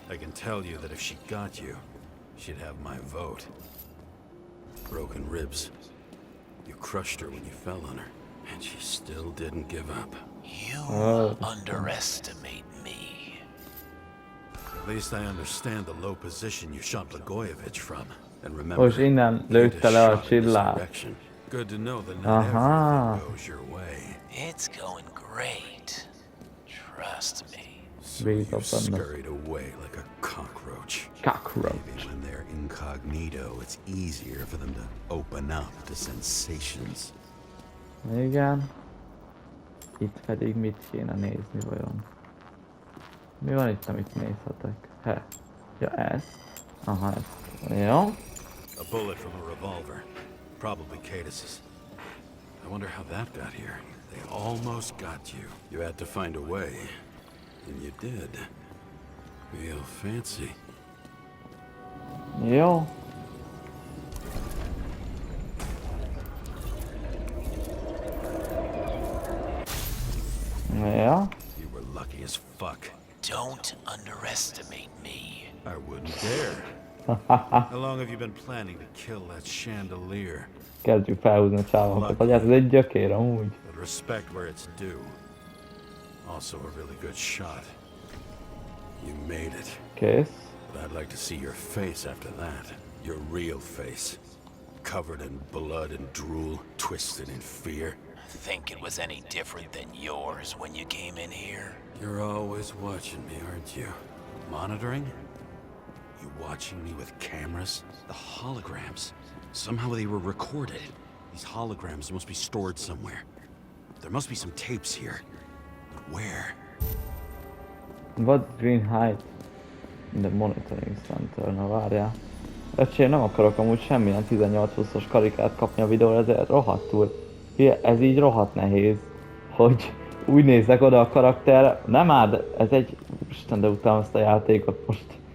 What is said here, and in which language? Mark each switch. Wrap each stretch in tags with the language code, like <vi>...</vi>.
<en>I can tell you that if she got you, she'd have my vote. Broken ribs. You crushed her when you fell on her, and she still didn't give up. You underestimate me. At least I understand the low position you shot Blagojevich from. And remember,</en> <hu>Most innen lőtte le a csillát.</hu> <en>Good to know that not Aha. everything goes your way. It's going great. Trust me. So</en> <hu>Bízom benne.</hu> <en>scurried away like a cockroach. Cockroach. Maybe when they're incognito, it's easier for them to open up to sensations.</en> <hu>Igen. Itt pedig mit kéne nézni vajon? Mi van itt, amit nézhetek? Ja, ez. Aha, ez. Jó.</hu> <en>A bullet from a revolver. Probably Cadus's. I wonder how that got here. They almost got you. You had to find a way. And you did. Real fancy.</en> <hu>Jó. Ja.</hu> <en>You were lucky as fuck. Don't underestimate me. I wouldn't dare. How long have you been planning to kill that chandelier?</en> <hu>Kezdjük felhúzni a csávokat, hogy ez egy gyökér amúgy.</hu> <en>But respect where it's due. Also a really good shot. You made it.</en> <hu>Kész.</hu> <en>But I'd like to see your face after that. Your real face. Covered in blood and drool, twisted in fear. Think it was any different than yours when you came in here? You're always watching me, aren't you? Monitoring? You watching me with cameras? The holograms. Somehow they were recorded. These holograms must be stored somewhere. There must be some tapes here. But where? What green height in the monitoring center?</en> <hu>Na várjál. Öcsém, nem akarok amúgy semmilyen 18-20-as karikát kapni a videóra, ezért rohadtul. Ez így rohadt nehéz, hogy úgy nézzek oda a karakterre. Nem áll, ez egy... Isten, de utálom ezt a játékot most.</hu>